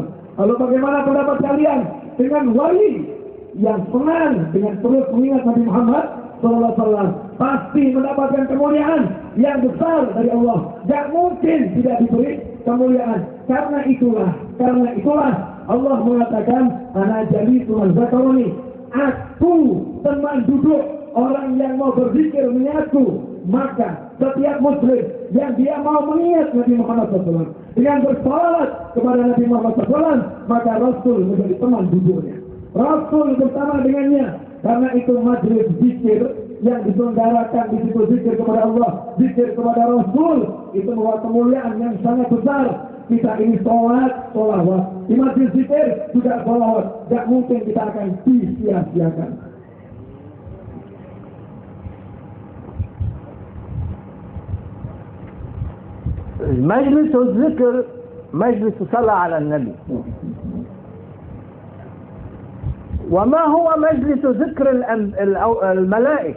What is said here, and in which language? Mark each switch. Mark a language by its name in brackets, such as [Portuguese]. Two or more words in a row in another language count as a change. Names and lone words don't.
[Indonesian] Lalu bagaimana pendapat kalian dengan wali yang senang dengan terus mengingat Nabi Muhammad SAW? Pasti mendapatkan kemuliaan yang besar dari Allah. Tidak mungkin tidak diberi kemuliaan. Karena itulah Allah mengatakan, [Arabic] أنا جليس من ذكرني, [Indonesian] aku teman duduk orang yang mau berzikir mengingatku. Maka setiap muslim yang dia mau mengingat Nabi Muhammad SAW dengan bersalawat kepada Nabi Muhammad SAW, maka Rasul menjadi teman duduknya. Rasul bersama dengannya. Karena itu majelis zikir yang diselenggarakan di situ, zikir kepada Allah, zikir kepada Rasul, itu membawa kemuliaan yang sangat besar. Kita ini sholawat, di majelis zikir juga sholawat. Tidak mungkin kita akan disia-siakan. [Arabic] مجلس الذكر مجلس صلاة على النبي. وما هو مجلس ذكر الملائكة؟